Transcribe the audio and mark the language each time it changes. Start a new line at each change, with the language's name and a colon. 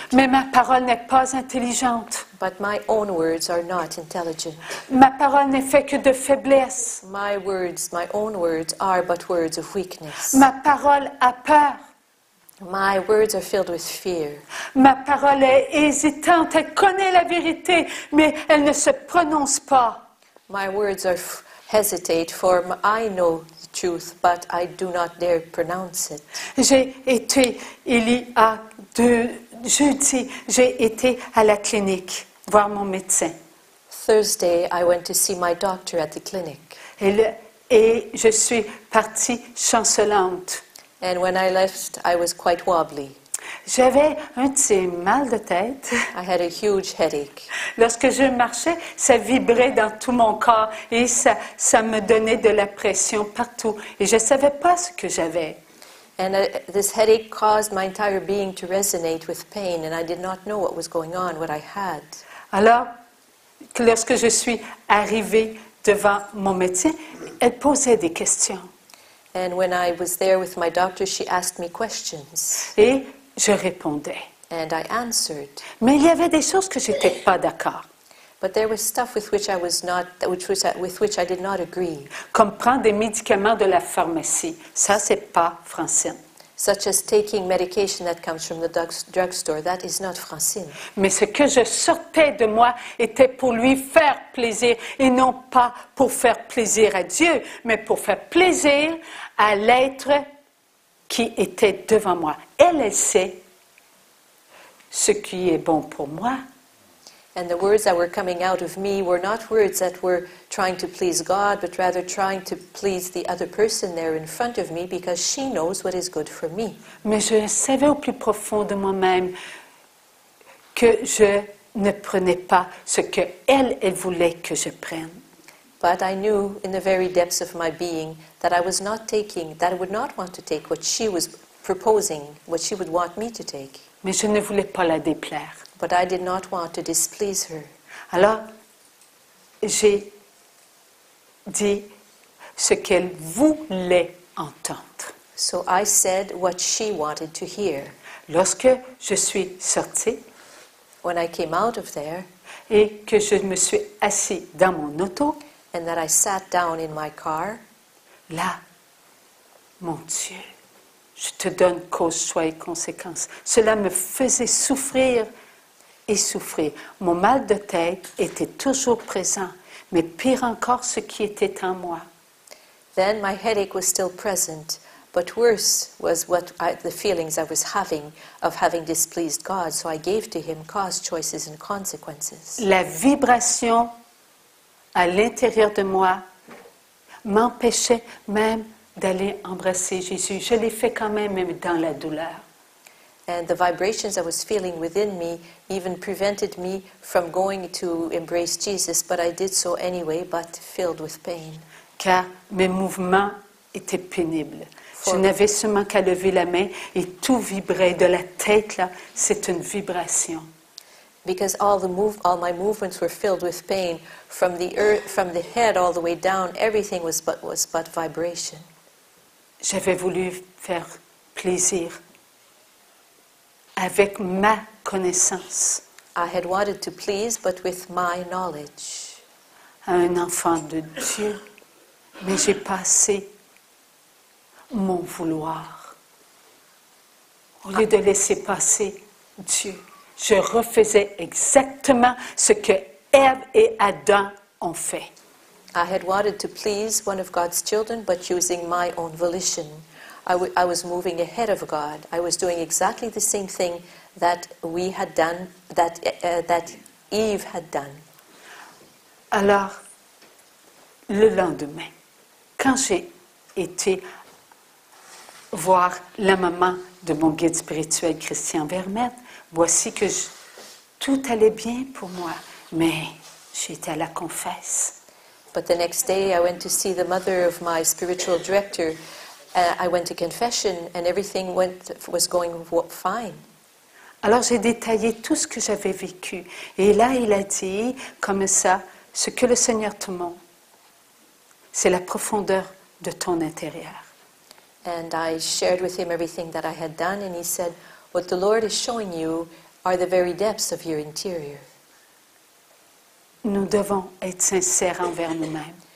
French: Mais ma parole n'est pas intelligente.
English: But my own words are not intelligent.
French: Ma parole n'est faite que de faiblesse.
English: My own words are but words of weakness.
French: Ma parole a peur.
English: My words are filled with fear.
French: Ma parole est hésitante. Elle connaît la vérité, mais elle ne se prononce pas.
English: My words are hesitate, for I know the truth, but I do not dare pronounce it.
French: J'ai été, il y a 2 jeudis, j'ai été à la clinique voir mon médecin.
English: Thursday, I went to see my doctor at the clinic.
French: Et je suis partie chancelante.
English: And when I left, I was quite wobbly.
French: J'avais un de ces mal de tête.
English: I had a huge headache.
French: Lorsque je marchais, ça vibrait dans tout mon corps et ça me donnait de la pression partout. Et je ne savais pas ce que j'avais.
English: And this headache caused my entire being to resonate with pain, and I did not know what was going on, what I had.
French: Alors, lorsque je suis arrivée devant mon médecin, elle posait des questions.
English: And when I was there with my doctor, she asked me questions,
French: Et je répondais.
English: and I answered.
French: Mais il y avait des choses que je n'étais pas d'accord.
English: But there was stuff with which with which I did not agree,
French: Comme prendre des médicaments de la pharmacie. Ça, c'est pas francine.
English: such as taking medication that comes from the drugstore. That is not francine.
French: Mais ce que je sortais de moi était pour lui faire plaisir et non pas pour faire plaisir à Dieu, mais pour faire plaisir à l'être qui était devant moi. Elle sait ce qui est bon pour moi.
English: And the words that were coming out of me were not words that were trying to please God, but rather trying to please the other person there in front of me, because she knows what is good for me.
French: Mais je savais au plus profond de moi-même que je ne prenais pas ce que elle voulait que je prenne.
English: But I knew in the very depths of my being that I was not taking, that I would not want to take what she was proposing, what she would want me to take.
French: Mais je ne voulais pas la déplaire.
English: But I did not want to displease her.
French: Alors, j'ai dit ce qu'elle voulait entendre.
English: So I said what she wanted to hear.
French: Lorsque je suis sortie
English: When I came out of there,
French: et que je me suis assis dans mon auto,
English: and that I sat down in my car,
French: là, mon Dieu, je te donne cause, choix et conséquence. Cela me faisait souffrir et souffrir. Mon mal de tête était toujours présent, mais pire encore, ce qui était en moi.
English: then my headache was still present, but worse was the feelings I was having of having displeased God, so I gave to him cause, choices, and consequences.
French: La vibration à l'intérieur de moi m'empêchait même d'aller embrasser Jésus. Je l'ai fait quand même dans la douleur.
English: And the vibrations I was feeling within me even prevented me from going to embrace Jesus, but I did so anyway, but filled with pain.
French: Car mes mouvements étaient pénibles. Je n'avais seulement qu'à lever la main et tout vibrait. De la tête, là, c'est une vibration.
English: Because all my movements were filled with pain, from the earth, from the head all the way down, everything was but vibration.
French: J'avais voulu faire plaisir avec ma connaissance
English: I had wanted to please, but with my knowledge,
French: à un enfant de Dieu, mais j'ai passé mon vouloir. Au lieu de laisser passer Dieu, je refaisais exactement ce que Ève et Adam ont fait.
English: I had wanted to please one of God's children, but using my own volition. I was moving ahead of God. I was doing exactly the same thing that we had done, that Eve had done.
French: Alors, le lendemain, quand j'ai été voir la maman de mon guide spirituel Christian Vermette, voici que tout allait bien pour moi, mais j'étais à la confesse.
English: But the next day I went to see the mother of my spiritual director. I went to confession and everything was going fine.
French: Alors j'ai détaillé tout ce que j'avais vécu. Et là, il a dit, comme ça, ce que le Seigneur te montre, c'est la profondeur de ton intérieur.
English: And I shared with him everything that I had done, and he said, what the Lord is showing you are the very depths of your interior.
French: Nous devons être sincères envers nous-mêmes.